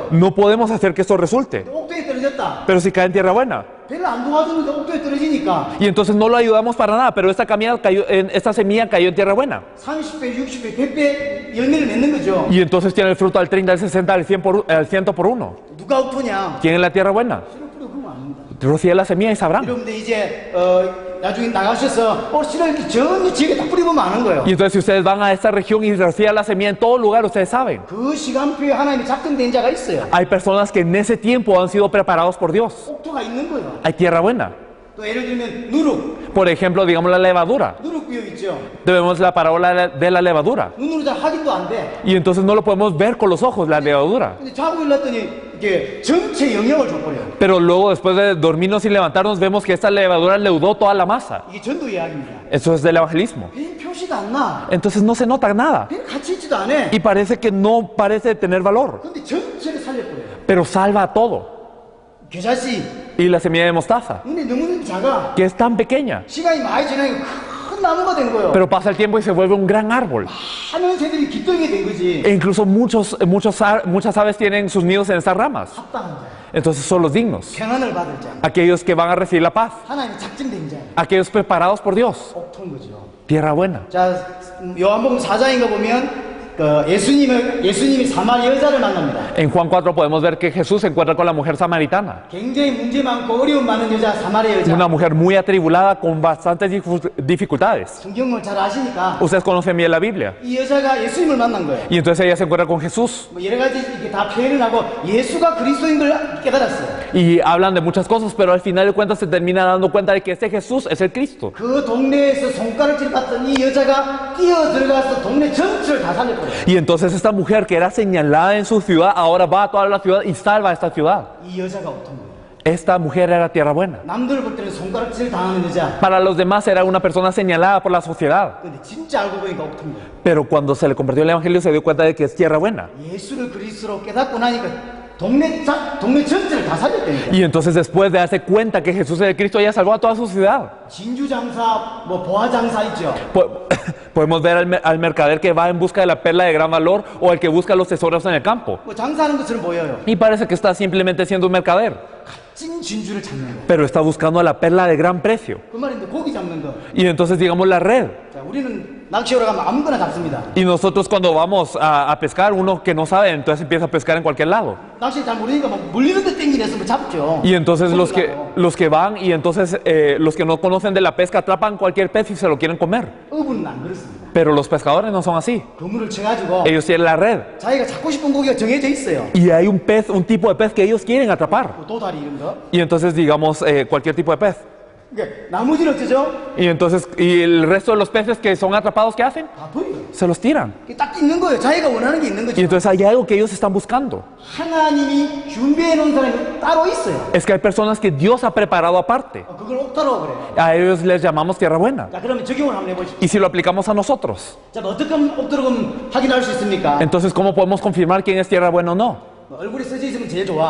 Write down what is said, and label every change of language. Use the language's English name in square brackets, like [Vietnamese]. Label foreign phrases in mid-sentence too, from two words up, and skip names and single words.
[Spanish] No podemos hacer que esto resulte. [Korean] 옥토에 떨어졌다. [Spanish] Pero si cae en tierra buena. [Korean] 별로 안 도와주는데 옥토에 떨어지니까 [Spanish] Y entonces no lo ayudamos para nada, pero esta semilla cayó en tierra buena. [Korean] 30배, 60배, 100배 열매를 맺는 거죠. [Spanish] Y entonces tiene el fruto al 30, al 60, al 100 por uno. [Korean] 누가 옥토냐? [Spanish] ¿Quién es la tierra buena? [Korean] 씨를 뿌려보면 압니다. [Spanish] Rocía la semilla y sabrán. [Korean] 여러분들 이제 나중에 나가셔서 씨를 이렇게 전 지역에 다 뿌려보면 아는 거예요. [Spanish] Y entonces si ustedes van a esta región y rocían la semilla en todo lugar, ustedes saben. [Korean] 그 시간표에 하나님이 작정된 자가 있어요. [Spanish] Hay personas que en ese tiempo han sido preparados por Dios. [Korean] 옥토가 있는 거예요. [Spanish] Hay tierra buena. [Korean] 또 예를 들면 누룩 [Spanish] Por ejemplo, digamos la levadura. [Korean] 비유 있죠. [Spanish] Debemos la parábola de la levadura. [Korean] 눈으로 잘 확인도 안 돼. [Spanish] Y entonces no lo podemos ver con los ojos, la levadura. [Korean] 근데 자고 일났더니 이게 전체 영향을 줘버려요. [Spanish] Pero luego, después de dormirnos y levantarnos, vemos que esta levadura leudó toda la masa. [Korean] 이게 전도 이야기입니다. [Spanish] Eso es del evangelismo. [Korean] 별 표시가 안 나. [Spanish] Entonces no se nota nada. [Korean] 별 가치 있지도 않아. [Spanish] Y parece que no parece tener valor. [Korean] 근데 전체를 살려버려요. [Spanish] Pero salva a todo. [Korean] 겨자씨 [Spanish] Y la semilla de mostaza, [Korean] 눈에 너무 작아. [Spanish] que es tan pequeña. [Korean] 시간이 많이 지나니까 큰 나무가 된 거예요. [Spanish] Pero pasa el tiempo y se vuelve un gran árbol. [Korean] 하는 새들이 깃들게 된 거지. [Spanish] E incluso muchas aves tienen sus nidos en estas ramas. [Korean] 합당한 자. [Spanish] Entonces son los dignos. [Korean] 평안을 받을 자. [Spanish] Aquellos que van a recibir la paz. [Korean] 하나님이 작정된 자. [Spanish] Aquellos preparados por Dios. [Korean] 옥토인 거죠. [Spanish] Tierra buena. [Korean] 자, 요한복음 4장인가 보면 예수님이 사마리 여자를 만납니다. [Spanish] En Juan 4 podemos ver que Jesús se encuentra con la mujer samaritana. [Korean] 굉장히 문제 많고 어려움 많은 여자 사마리 여자. [Spanish] Una mujer muy atribulada con bastantes dificultades. [Korean] 성경을 잘 아시니까 [Spanish] Ustedes conocen bien la Biblia. [Korean] 이 여자가 예수님을 만난 거예요. [Spanish] Y entonces ella se encuentra con Jesús. [Korean] 뭐 여러 가지 이렇게 다 표현을 하고 예수가 그리스도인 걸 깨달았어요. [Spanish] Y hablan de muchas cosas, pero al final de cuentas se termina dando cuenta de que este Jesús es el Cristo. [Korean] 그 동네에서 손가락질 받던 이 여자가 뛰어 들어가서 동네 전체를 다 살려버려요. [Spanish] Y entonces esta mujer que era señalada en su ciudad, ahora va a toda la ciudad y salva a esta ciudad. [Korean] 이 여자가 어떤 거예요? [Spanish] Esta mujer era tierra buena. [Korean] 남들 볼 때는 손가락질 당하는 여자. [Spanish] Para los demás era una persona señalada por la sociedad. [Korean] 근데 진짜 알고 보니까 어떤 거예요? [Spanish] Pero cuando se le convirtió el evangelio se dio cuenta de que es tierra buena. [Korean] 예수를 그리스도로 깨닫고 나니까 동네 전체를 다 살렸다는 거예요. [Spanish] Y entonces después de darse cuenta que Jesús es el Cristo, ella salvó a toda su ciudad. [Korean] 진주 장사, 뭐 보화 장사 있죠. [Spanish] Podemos ver al mercader que va en busca de la perla de gran valor o el que busca los tesoros en el campo. [Korean] 뭐 장사하는 것처럼 보여요. [Spanish] Y parece que está simplemente siendo un mercader, [Korean] 찐 진주를 찾는 거. [Spanish] pero está buscando la perla de gran precio. [Korean] 그 말인데 고기 잡는 거. [Spanish] Y entonces digamos la red. [Korean] 자, 우리는 낚시하러 가면 아무거나 잡습니다. [Spanish] Y nosotros cuando vamos a pescar, uno que no sabe, entonces empieza a pescar en cualquier lado. [Korean] 낚시 잘 모르니까 막 물리는 데 땡기면서 뭐 잡죠. [Spanish] Y entonces los que van y entonces los que no conocen de la pesca atrapan cualquier pez y se lo quieren comer. [Korean] 어부는 안 그렇습니다. [Spanish] Pero los pescadores no son así. [Korean] 그물을 쳐가지고 [Spanish] Ellos tienen la red. [Korean] 자기가 잡고 싶은 고기가 정해져 있어요. [Spanish] Y hay un tipo de pez que ellos quieren atrapar. [Korean] 뭐 도다리 이런 거. [Spanish] Y entonces digamos cualquier tipo de pez. [Korean] 그러니까 나머지는 어쩌죠? [Spanish] Y entonces, y el resto de los peces que son atrapados, ¿qué hacen? [Korean] 다 버려요. [Spanish] Se los tiran. [Korean] 이게 딱 있는 거예요. 자기가 원하는 게 있는 [Spanish] Y [Korean] 거죠. [Spanish] entonces hay algo que ellos están buscando. [Korean] 하나님이 준비해 놓은 사람이 따로 있어요. [Spanish] Es que hay personas que Dios ha preparado aparte. [Korean] 그걸 옥타라고 그래요. [Spanish] A ellos les llamamos tierra buena. [Korean] 자, 그러면 적용을 한번 해보시죠. [Spanish] Y si lo aplicamos a nosotros, [Korean] 자, 뭐 어떻게 하면 옥타라고 확인할 수 있습니까? [Spanish] entonces ¿cómo podemos confirmar quién es tierra buena o no? [Korean] 뭐 얼굴에 써져 있으면 제일 좋아.